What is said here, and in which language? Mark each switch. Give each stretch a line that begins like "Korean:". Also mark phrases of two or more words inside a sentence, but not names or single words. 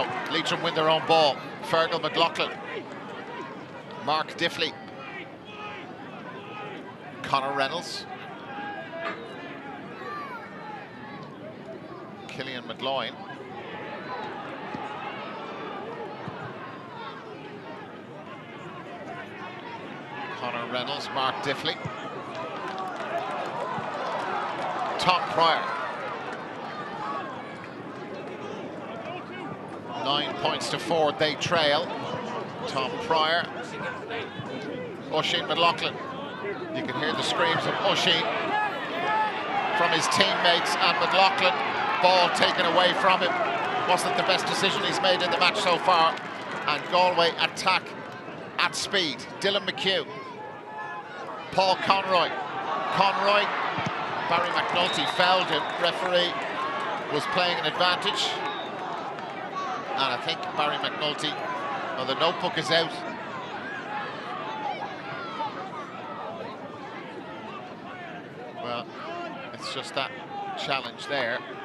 English: Leitrim win their own ball. Fergal McLaughlin, Mark Diffley, Conor Reynolds, Cillian McLaughlin, Conor Reynolds, Mark Diffley, Tom Pryor. 9 points to 4, they trail. Tom Pryor. Oisín McLaughlin. You can hear the screams of Oisín from his teammates, and McLaughlin, ball taken away from him. Wasn't the best decision he's made in the match so far. And Galway attack at speed. Dylan McHugh. Paul Conroy. Conroy. Barry McNulty fouled him. Referee was playing an advantage. And I think Barry McNulty, well, the notebook is out. Well, it's just that challenge there.